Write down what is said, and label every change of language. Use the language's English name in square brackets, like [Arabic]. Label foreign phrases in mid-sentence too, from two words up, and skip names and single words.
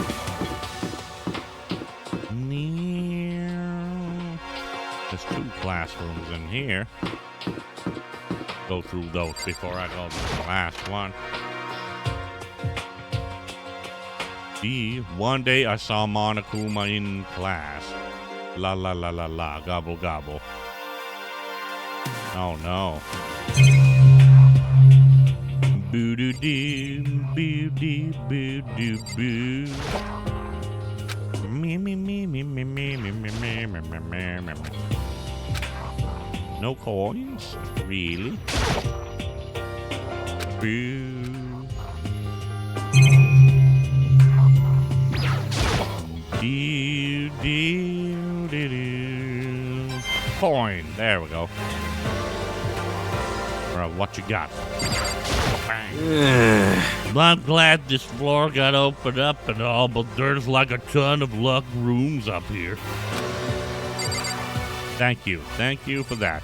[English] There's 2 classrooms in here. Go through those before I go to the last one. One day I saw Monokuma in class. La la la la la, gobble gobble. Oh no. Boo doo doo, boo doo boo doo boo. Me me me me me me me me me me me me me. No coins? Really? Boo. Doo, doo, doo, doo. Coin. There we go. Alright, what you got? Bang. I'm glad this floor got opened up and all, but there's like a ton of luck rooms up here. Thank you. Thank you for that.